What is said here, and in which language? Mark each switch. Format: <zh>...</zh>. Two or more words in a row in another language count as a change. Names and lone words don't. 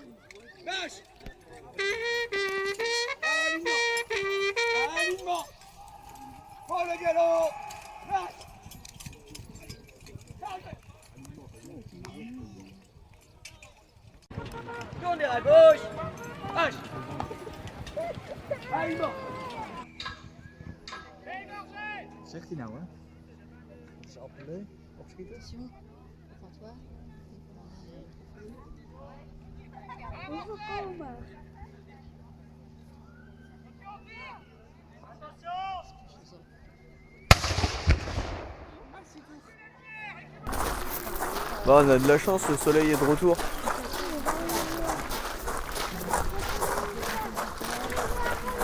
<fr>Lâche. Alignement. Prends le galop. Lâche. Tournez à gauche. Lâche. Alignement.</fr> <nl>Zegt hij nou, hè? Dat is appelé, opschieten. Van toi. Hoeveel komen?</nl> <fr>Bon, on a de la chance, le soleil est de retour.</fr>